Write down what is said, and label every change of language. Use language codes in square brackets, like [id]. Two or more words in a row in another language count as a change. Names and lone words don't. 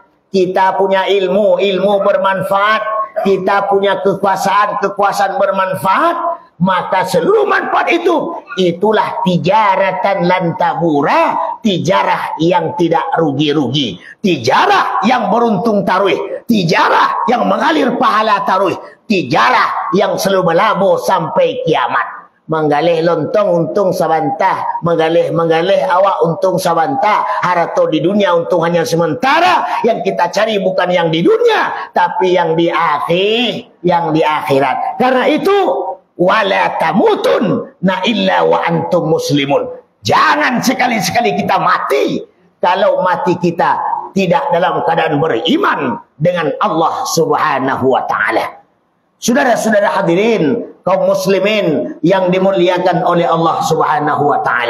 [id] Kita punya ilmu bermanfaat. Kita punya kekuasaan bermanfaat. Maka seluruh manfaat itulah [ar] تجارة لن تبور, [id] tijarah yang tidak rugi-rugi, tijarah yang beruntung taruh, tijarah yang mengalir pahala taruh, tijarah yang selalu melabo sampai kiamat. Menggalih lontong untung sabantah, menggalih awak untung sabantah. Harta di dunia untung hanya sementara. Yang kita cari bukan yang di dunia, tapi yang di akhirat. Karena itu [ar] ولا تموتن إلا وأنتم مسلمون. [id] Jangan sekali-sekali kita mati kalau mati kita tidak dalam keadaan beriman dengan Allah [ar] سبحانه وتعالى. [id] Saudara-saudara hadirin kaum muslimin yang dimuliakan oleh Allah [ar] سبحانه وتعالى.